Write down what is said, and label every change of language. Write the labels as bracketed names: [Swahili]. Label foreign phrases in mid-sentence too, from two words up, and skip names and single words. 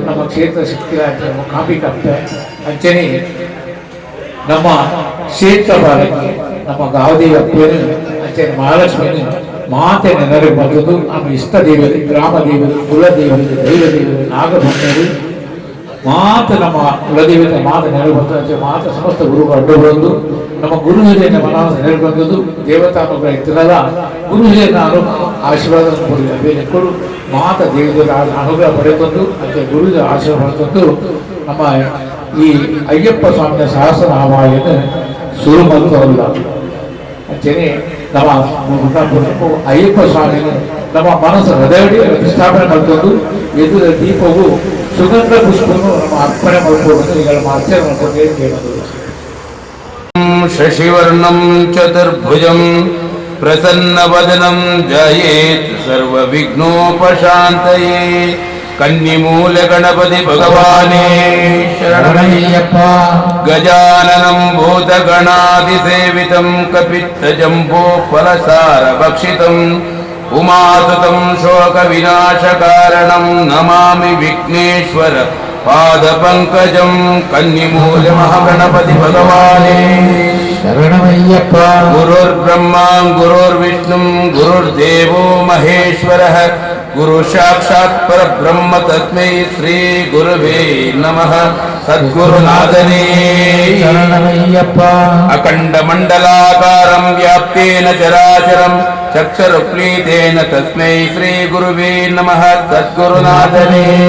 [Tulu] ನಮ್ಮ ಕ್ಷೇತ್ರ ಶಕ್ತಿ ಕಾಂಬಿಕಾಪ್ತ ಅಂಚನೆ ನಮ್ಮ ಕ್ಷೇತ್ರ ಬಾಲಕಿ ನಮ್ಮ ಗಾವದೇವಿ ಅಪ್ಪೇನು ಅಂಚನೆ ಮಹಾಲಕ್ಷ್ಮಿಯನ್ನು ಮಾತೆ ನೆನರು ಬಂದದ್ದು ನಮ್ಮ ಇಷ್ಟ ದೇವರು ಗ್ರಾಮ ದೇವರು ಕುಲದೇವರು ದೈವ ದೇವರು ನಾಗಭೂಮಿಯರು ಮಾತ ನಮ್ಮ ಕುಲದೇವತೆ ಮಾತ ನೆನರು ಬಂದ ಮಾತ ಸಮಸ್ತ ಗುರುಗಳು ಅಡ್ಡು ಬಂದು [Kannada] ನಮ್ಮ ಗುರು ಹಿರಿಯನ ಮನಸ್ಸು ನೆನರು ಬಂದದ್ದು ದೇವತಾನುಗ್ರಹ ಇತ್ತಲ್ಲ ಗುರು ಹಿರಿಯನ ಆಶೀರ್ವಾದ ಕೊಡು ಮಾತ ದೇವರ ಅನುಗ್ರಹ ಪಡೆದುಕೊಂಡು ಅಂತೆ ಗುರುದ ಆಶೀರ್ವಾದ ತಂದು ನಮ್ಮ ಈ ಅಯ್ಯಪ್ಪ ಸ್ವಾಮಿಯ ಸಹಸ್ರನಾಮವನ್ನು ಶುರು ಮಾಡುತ್ತವಲ್ಲ ಅಂಚೆನೆ ನಮ್ಮ ಅಯ್ಯಪ್ಪ ಸ್ವಾಮಿಯನ್ನು ನಮ್ಮ ಮನಸ್ಸು ಹೃದಯ ಪ್ರತಿಷ್ಠಾಪನೆ ಮಾಡ್ಕೊಂಡು ಎದುರ ದೀಪವು ಸುಗಂಧ ಪುಷ್ಪವನ್ನು ನಮ್ಮ ಅರ್ಪಣೆ ಮಾಡ್ಕೊಂಡು ಈಗ ನಮ್ಮ ಅರ್ಚನೆ ಮಾಡ್ಕೊಂಡು ಹೇಳೋದು [Sanskrit] ಶಶಿವರ್ಣಂ ಚತುರ್ಭುಜಂ ಪ್ರಸನ್ನವದನಂ ಜಯೇತ್ ಸರ್ವವಿಘ್ನೋಪಶಾಂತಯೇ [Malayalam] കന്നിമൂല ഗണപതി ഭഗവാനേ ശരണമയ്യപ്പ [Sanskrit] ಗಜಾನನಂ ಭೂತಗಣಾದಿಸೇವಿತಂ ಕಪಿತ್ತಜಂಬೋ ಫಲಸಾರ ಭಕ್ಷಿತಂ ಉಮಾಸುತಂ ಶೋಕ ವಿನಾಶಕಾರಣಂ ನಮಾಮಿ ವಿಘ್ನೇಶ್ವರ ಪಾದಪಂಕಜಂ [Malayalam] കന്നിമൂല മഹാഗണപതി ഭഗവാനേ ಶರಣಮಯ್ಯಪ್ಪ [Sanskrit] ಗುರುರ್ಬ್ರಹ್ಮ ಗುರುರ್ವಿಷ್ಣು ಗುರುರ್ದೇವೋ ಮಹೇಶ್ವರಃ ಗುರು ಸಾಕ್ಷಾತ್ ಪರಬ್ರಹ್ಮ ತಸ್ಮೈ ಶ್ರೀ ಗುರುವೇ ನಮಃ ಸದ್ಗುರುನಾಥನೇ [Malayalam] ಶರಣಮಯ್ಯಪ್ಪ [Sanskrit] ಅಖಂಡ ಮಂಡಲಾಕಾರಂ ವ್ಯಾಪ್ತೇನ ಚರಾಚರಂ ಚಕ್ಷುರುಪ್ಲೀತೇನ ತಸ್ಮೈ ಶ್ರೀ ಗುರುವೇ ನಮಃ ಸದ್ಗುರುನಾಥನೇ